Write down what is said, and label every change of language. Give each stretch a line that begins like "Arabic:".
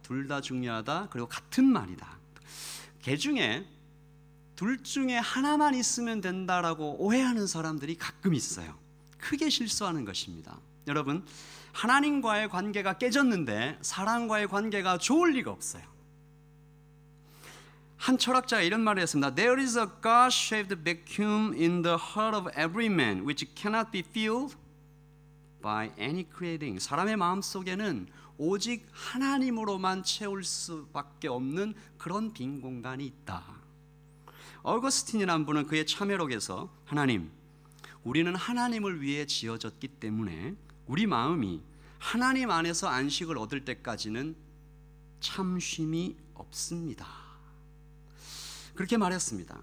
Korean: 둘 다 중요하다. 그리고 같은 말이다. 개 중에 둘 중에 하나만 있으면 된다라고 오해하는 사람들이 가끔 있어요. 크게 실수하는 것입니다. 여러분, 하나님과의 관계가 깨졌는데 사람과의 관계가 좋을 리가 없어요. 한 철학자가 이런 말을 했습니다.
English: There is a God-shaped vacuum in the heart of every man which cannot be filled by any creating.
Korean: 사람의 마음속에는 오직 하나님으로만 채울 수밖에 없는 그런 빈 공간이 있다. 어거스틴이라는 분은 그의 참회록에서 하나님, 우리는 하나님을 위해 지어졌기 때문에 우리 마음이 하나님 안에서 안식을 얻을 때까지는 참 쉼이 없습니다. 그렇게 말했습니다.